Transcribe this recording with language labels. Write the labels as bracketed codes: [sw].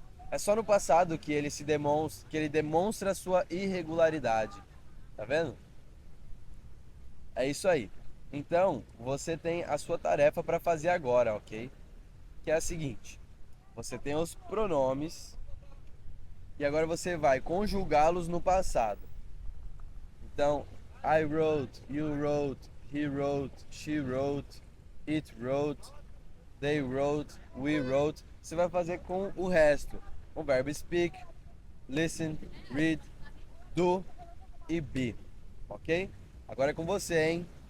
[pt] É só no passado que ele demonstra sua irregularidade. Tá vendo? É isso aí. Então, você tem a sua tarefa para fazer agora, ok? Que é a seguinte: você tem os pronomes e agora você vai conjugá-los no passado. [en] Então, I wrote, you wrote, he wrote, she wrote, it wrote, they wrote, we wrote. [pt] Você vai fazer com o resto. O verbo speak, listen, read, do e be. Ok? Agora é com você, hein?